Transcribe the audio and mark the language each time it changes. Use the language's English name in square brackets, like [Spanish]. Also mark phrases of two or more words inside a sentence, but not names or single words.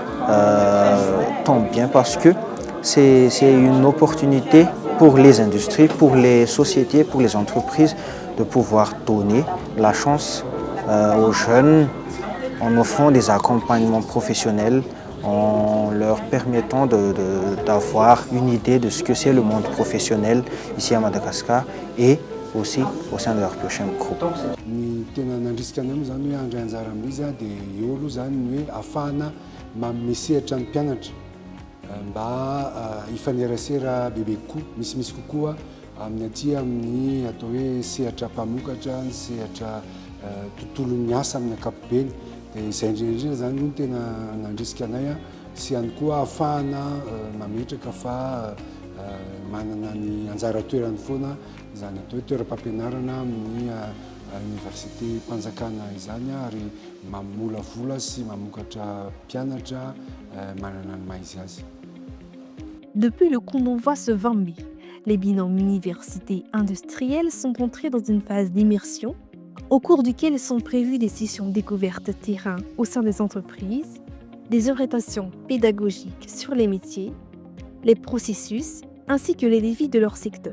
[French] tombe bien parce que c'est une opportunité pour les industries, pour les sociétés, pour les entreprises de pouvoir donner la chance aux jeunes en offrant des accompagnements professionnels, en leur permettant d'avoir une idée de ce que c'est le monde professionnel ici à Madagascar et aussi au sein de l'ArtBioChem Group. [Malagasy] Ny tena nandrisika anay zany hoe handray anjara amin'izy dia eo aloha zany ny hoe ahafahana manome sehatra ny mpianatra mba hifanerasera bebe kokoa, misimisy kokoa amin'ny aty amin'ny atao hoe sehatra mpamokatra, ny sehatra tontolon'ny asa amin'ny ankapobeny. Dia izay indrindra zany no tena nandrisika anay sy ihany koa ahafahana mametraka fa manana ny anjara toerany foana izany atao hoe toeram-pampianarana amin'ny université mpanjakana izany ary mamolavola sy mamokatra mpianatra manana ny maha izy azy. [French] Depuis le coup d'envoi ce 20 mai, les binômes universités industrielles sont entrés dans une phase d'immersion au cours duquel sont prévues des sessions découvertes terrain au sein des entreprises, des orientations pédagogiques sur les métiers, les processus ainsi que les défis de leur secteur.